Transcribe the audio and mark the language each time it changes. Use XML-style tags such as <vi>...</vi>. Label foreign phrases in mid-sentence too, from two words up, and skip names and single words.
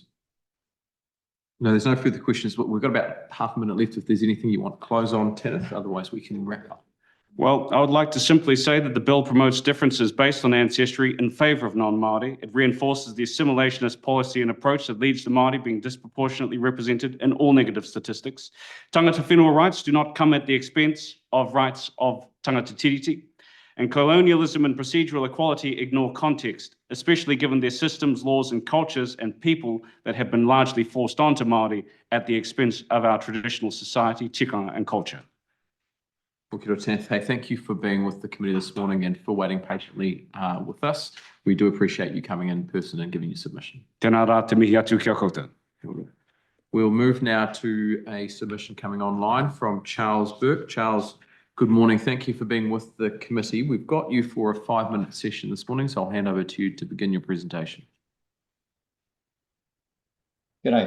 <en>No, there's no further questions, but we've got about half a minute left if there's anything you want to close on, Kenneth, otherwise we can wrap up. Well, I would like to simply say that the bill promotes differences based on ancestry in favour of non-Māori. It reinforces the assimilationist policy and approach that leads to Māori being disproportionately represented in all negative statistics.</en> <mi>Tangata whenua</mi> <en>rights do not come at the expense of rights of</en> <mi>tangata tiriti,</mi> <en>and colonialism and procedural equality ignore context, especially given their systems, laws and cultures and people that have been largely forced onto Māori at the expense of our traditional society, tikanga and culture. Hey, thank you for being with the committee this morning and for waiting patiently with us. We do appreciate you coming in person and giving your submission.</en> <mi>Tēnā rā te mihi atu kia koutou.</mi> <en>We'll move now to a submission coming online from Charles Burke. Charles, good morning. Thank you for being with the committee. We've got you for a 5-minute session this morning, so I'll hand over to you to begin your presentation. G'day.</en>